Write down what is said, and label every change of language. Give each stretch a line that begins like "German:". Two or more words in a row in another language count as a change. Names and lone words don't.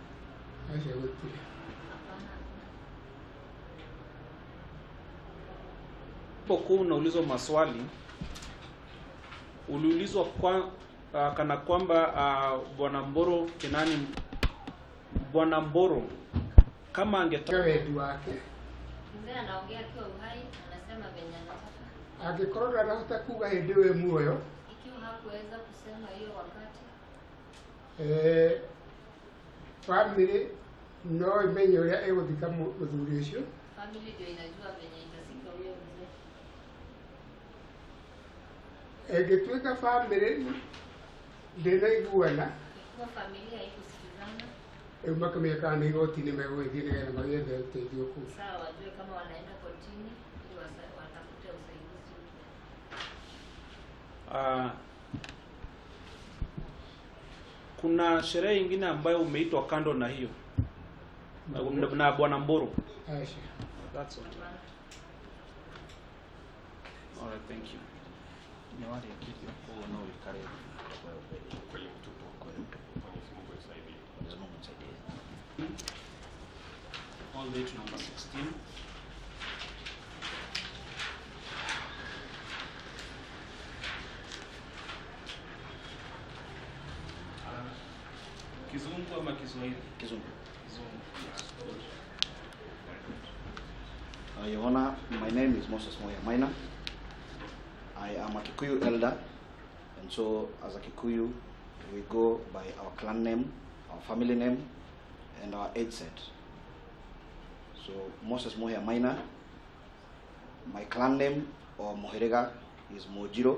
Swahili: Pokuwa unaulizwa maswali uliulizwa kana kwamba Bwana Mboro kama angetaka wetu wake. Mzee anaongea akiwa uhai, anasema venye anataka.
Kikuyu: Angĩkorwo ndarahota kuga hĩndĩ ĩyo muoyo,
Swahili: Ikiwa hakuweza kusema hiyo wakati,
Kikuyu: family no imenye ũrĩa ĩgũthika mũthuri ũcio.
Swahili: family ndio inajua venye itasika huyo mzee.
Kikuyu: Ĩngĩtuĩka family ndĩnaiguana,
Swahili: Ikiwa familia haikusikizana,
Kikuyu: makamenya kana nĩ igoti-inĩ megũgĩthiĩ nĩgetha magĩethe ũteithio kũu.
Swahili: sawa wajue kama wanaenda kotini ili watafute usaidizi. kuna sherehe nyingine ambayo umeitwa kando na hiyo na Bwana Mboro? Aisha.
English: That's all. All right, thank you.
Swahili: Nyawari ya kitu kwa no ikare kwa hiyo mtoto kwa hiyo Mungu isaidie. Mungu isaidie.
English: All the way to number 16.
Swahili: Kizungu ama Kiswahili? Kizungu. Kizungu.
English: Your Honor, my name is Moses Moya Maina. I am a Kikuyu elder, and so as a Kikuyu, we go by our clan name, our family name, and our age set. So Moses Moya Maina, my clan name or Mohirega is Mojiro.